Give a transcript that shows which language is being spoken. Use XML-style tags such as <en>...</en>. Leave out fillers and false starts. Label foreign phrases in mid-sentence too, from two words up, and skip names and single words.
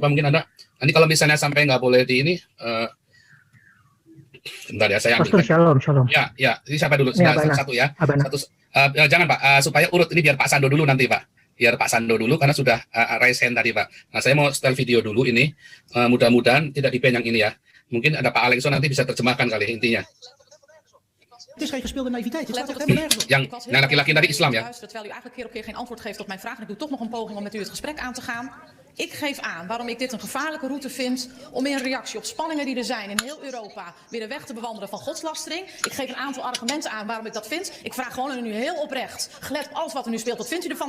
<id>Coba mungkin Anda nanti kalau misalnya sampai nggak boleh di ini, bentar ya saya ambil. Shalom. Ya. Ini siapa dulu? Satu ya. Jangan Pak, supaya urut ini biar Pak Sando dulu nanti Pak. Biar Pak Sando dulu karena sudah</id> <en>raise hand</en> <id>tadi Pak. Nah saya mau setel video dulu ini. Mudah-mudahan tidak di-ban yang ini ya. Mungkin ada Pak Alexo nanti bisa terjemahkan kali intinya.</id> <nl>Het is geen gespeelde naïviteit. Het staat echt helemaal nergens op.</nl> <id>Yang laki-laki dari Islam ya.</id> <nl>Terwijl u eigenlijk keer op keer geen antwoord geeft op mijn vraag. En ik doe toch nog een poging om met u het gesprek aan te gaan. Ik geef aan waarom ik dit een gevaarlijke route vind om in reactie op spanningen die er zijn in heel Europa weer de weg te bewandelen van godslastering. Ik geef een aantal argumenten aan waarom ik dat vind. Ik vraag gewoon aan u heel oprecht, gelet op alles wat er nu speelt, wat vindt u ervan?</nl>